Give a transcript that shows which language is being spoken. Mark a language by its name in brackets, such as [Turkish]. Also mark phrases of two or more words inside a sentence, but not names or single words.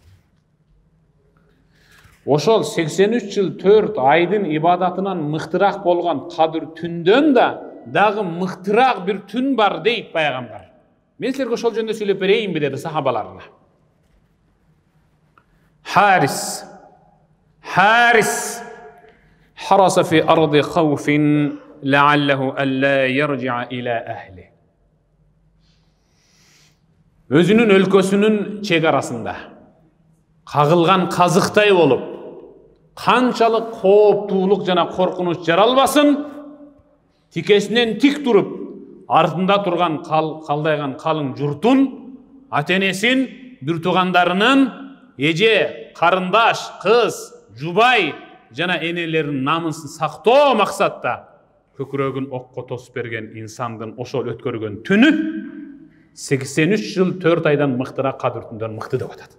[Kyrgyz] Ошол 83 жыл 4 айдын ибадатынан мыктыраак болгон Кадыр түндөн да дагы мыктыраак бир түн бар дейт пайгамбар. Мен силерге ошол жөнүндө сүйлөп берейинби деди сахабаларына. [Arabic] حارس حرس في أرض خوف لعله ألا يرجع إلى أهله. [Kyrgyz] Өзүнүн өлкөсүнүн чек арасында кагылган казыктай болуп, канчалык кооптуулук жана коркунуч жаралбасын, тикесинен тик туруп, артында турган калдайган калың журтун, ата-энесин, бир туугандарынын, эже, карындаш, кыз, жубай жана энелеринин намысын сактоо максатта көкүрөгүн окко тосуп берген инсандын ошол өткөргөн түнү 83 жыл 4 айдан мыктыраак Кадыр түндөн мыкты деп атат.